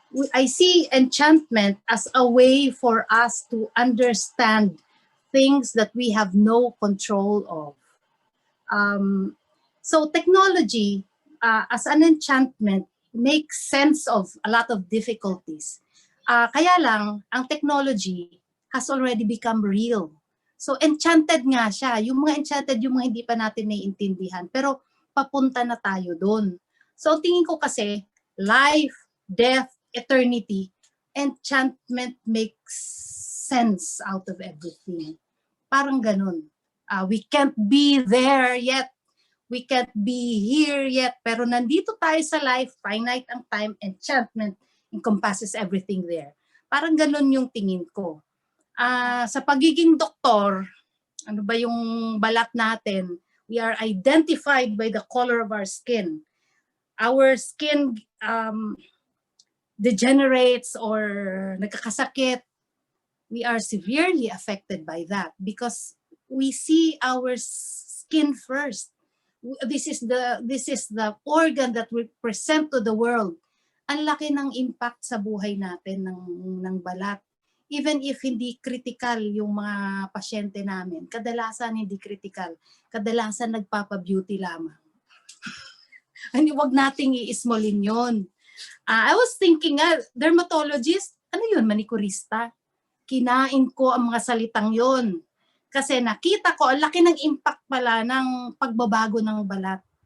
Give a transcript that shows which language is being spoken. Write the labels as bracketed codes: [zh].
[en] I see enchantment as a way for us to understand things that we have no control of. So technology as an enchantment makes sense of a lot of difficulties. [tl] Kaya lang, ang technology has already become real. So enchanted nga siya. Yung mga enchanted, yung mga hindi pa natin naiintindihan. Pero papunta na tayo doon. So tingin ko kasi, [en] life, death, eternity, enchantment makes sense out of everything. [tl] Parang ganun. [en] We can't be there yet. We can't be here yet. [tl] Pero nandito tayo sa [en] life, finite ang time, enchantment encompasses everything there. [tl] Parang ganun yung tingin ko. Sa pagiging doktor, ano ba yung balat natin? [en] We are identified by the color of our skin. Our skin degenerates or [tl] nagkakasakit. [en] We are severely affected by that because we see our skin first. This is the organ that we present to the world. [tl] Ang laki ng impact sa buhay natin ng balat. [en] Even if [tl] hindi critical yung mga pasyente namin, kadalasan hindi critical. Kadalasan nagpapa-beauty lamang. Wag nating i-smallin yun. [en] I was thinking, dermatologist, [tl] ano yun, [en] manikurista? [tl] Kinain ko ang mga salitang yon. Kasi nakita ko, ang laki ng impact pala ng pagbabago ng balat.